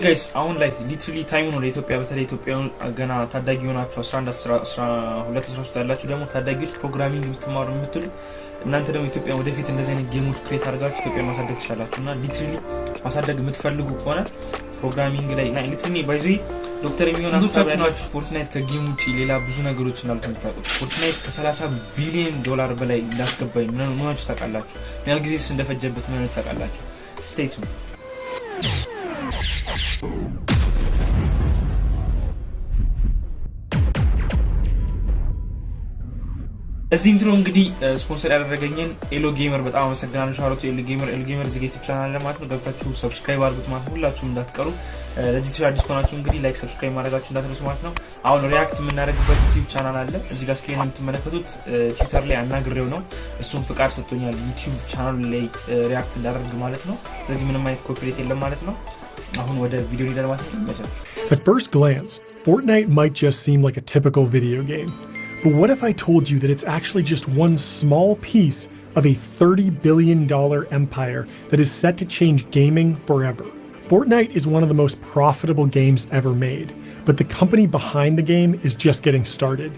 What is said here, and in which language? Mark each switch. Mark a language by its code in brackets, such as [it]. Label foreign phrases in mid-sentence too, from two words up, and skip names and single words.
[am] guys አሁን [en] like literally time [am] ነው ለኢትዮጵያ በተለይ ኢትዮጵያ ገና ታዳጊ ሆናችሁ 11 12 13 ያላችሁ ደግሞ ታዳጊዎች ፕሮግራሚንግ ብትማሩ የምትሉ እናንተ ደግሞ ኢትዮጵያ ወደፊት እንደዚህ አይነት ጌሞች ክሬት አድርጋችሁ ኢትዮጵያ ማሳደግ ትችላላችሁና literally ማሳደግ የምትፈልጉ ከሆነ ፕሮግራሚንግ ላይ literally [en] by the way [am] ዶክተር የሚሆን ሐሳብ ያላችሁ ፎርትናይት ከጌም ውጪ ሌላ ብዙ ነገሮች እንዳሉት የምታውቁት ፎርትናይት ከ30 ቢሊዮን ዶላር በላይ እንዳስገባኝ ምናችሁ ታውቃላችሁ ያን ጊዜስ እንደፈጀበት ምናችሁ ታውቃላችሁ [en] stay tuned [am] እዚህ ኢንትሮ እንግዲህ ስፖንሰር ያደረገኝን ኤሎ ጌመር በጣም አመሰግናለሁ ሻሮቱ ኤሎ ጌመር እዚህ [en] YouTube channel [am] ለማለት ነው ገብታችሁ ሰብስክራይብ አድርጉት ማለት ሁላችሁም እንዳትቀሩ ለዚህ ቻናል አዲስ ሆናችሁ እንግዲህ [en] like subscribe [am] ማድረጋችሁ እንዳትረሱ ማለት ነው አሁን ሪአክት የምናደርግበት [en] YouTube channel [am] አለ እዚህ ጋር ስክሪን የምትመለከቱት ትዊተር ላይ አናግሬው ነው እሱም ፍቃድ ሰጥቶኛል [en] YouTube channel [am] ላይ ሪአክት እንዳደርግ ማለት ነው ስለዚህ ምንም አይነት ኮፒራይት የለም ማለት ነው አሁን ወደ ቪዲዮ ሊደር ማለት ነው [en] At first glance Fortnite might just seem like a typical video game But what if I told you that it's actually just one small piece of a $30 billion empire that is set to change gaming forever? Fortnite is one of the most profitable games ever made, but the company behind the game is just getting started.